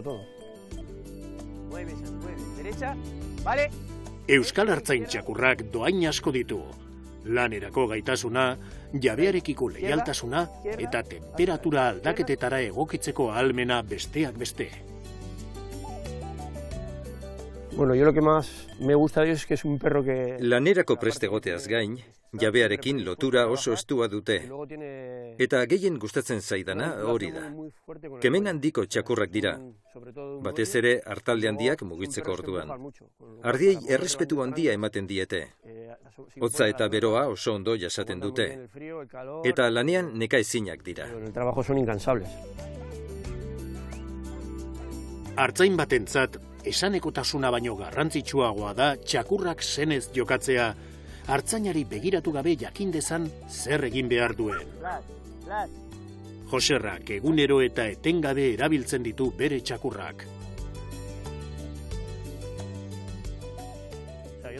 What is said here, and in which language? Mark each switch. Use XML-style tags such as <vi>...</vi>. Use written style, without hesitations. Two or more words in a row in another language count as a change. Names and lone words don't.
<eu>Euskal Artzain txakurrak dohain asko ditu. Lanerako gaitasuna, jabearekiko leialtasuna eta temperatura aldaketetara egokitzeko ahalmena besteak beste.</eu> <es>Bueno, yo lo que más me gusta de ellos es que es un perro que...</es> <eu>Lanerako prest egoteaz gain, jabearekin lotura oso estua dute. Eta gehien gustatzen zaidana hori da. Kemen handiko txakurrak dira. Batez ere hartalde handiak mugitzeko orduan. Ardiei errespetu handia ematen diete. Hotza eta beroa oso ondo jasaten dute. Eta lanean nekaezinak dira.</eu> <es>El trabajo son incansables.</es> <eu>Artzain batentzat, esanekotasuna baino garrantzitsuagoa da txakurrak zenez jokatzea, artzainari begiratu gabe jakin dezan zer egin behar duen. Joserrak egunero eta etengabe erabiltzen ditu bere txakurrak.</eu>